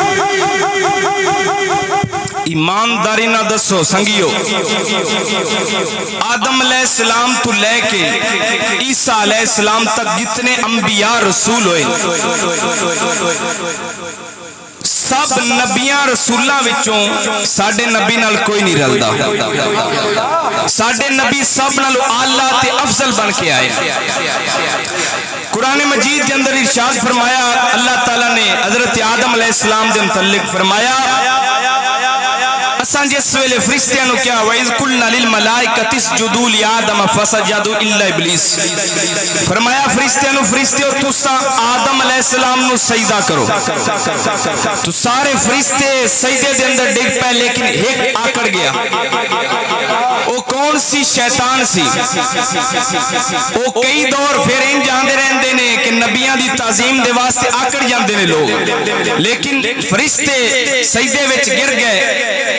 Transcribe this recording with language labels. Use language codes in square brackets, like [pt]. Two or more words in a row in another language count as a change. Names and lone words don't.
[pa] ایمانداری نا دسو سنگیو، آدم علیہ السلام تو لےکے عیسیٰ علیہ السلام تک جتنے انبیا رسول ہوئے سب نبیاں رسولاں وچوں ساڈے نبی نال کوئی نہیں رلدا. ساڈے نبی سب نالوں اعلیٰ تے افضل بن کے آئے. قرآن مجید کے اندر ارشاد فرمایا اللہ تعالیٰ نے حضرت آدم علیہ السلام دے متعلق فرمایا اساں جس ویلے فرشتیاں نو کیا [ar] وإذ قلنا للملائكة اسجدوا ل آدم فسجدوا إلا إبليس, [pa] فرمایا فرشتیاں نو فرشتے تسا آدم علیہ السلام نو سجدہ کرو. تو سارے فرشتے سجدے دے اندر ڈگ پے، لیکن اک آکڑ گیا. وہ کون سی؟ شیطان سی. وہ کئی دور پھر ان جاندے رہندے نے کہ نبیاں دی تعظیم دے واسطے آکڑ جاندے نے لوگ، لیکن فرشتے سجدے وچ گر گئے.